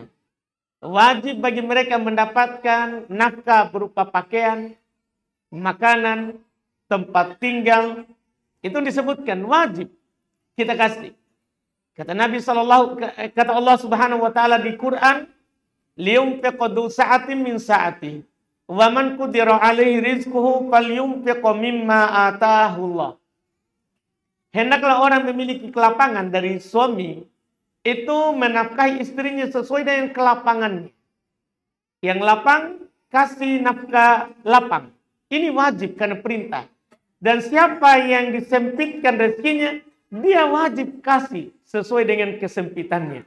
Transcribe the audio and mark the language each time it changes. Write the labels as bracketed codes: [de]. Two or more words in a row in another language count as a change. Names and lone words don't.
[id] Wajib bagi mereka mendapatkan nafkah berupa pakaian, makanan, tempat tinggal. Itu disebutkan wajib kita kasih. Kata Nabi kata Allah [ar] سبحانه وتعالى [id] di Quran, [ar] لينفق ذو سعة من سعة ومن قدر عليه رزقه فلينفق مما آتاه الله. [id] Hendaklah orang memiliki kelapangan dari suami itu menafkahi istrinya sesuai dengan kelapangannya. Yang lapang kasih nafkah lapang. Ini wajib karena perintah. Dan siapa yang disempitkan rezekinya, dia wajib kasih sesuai dengan kesempitannya.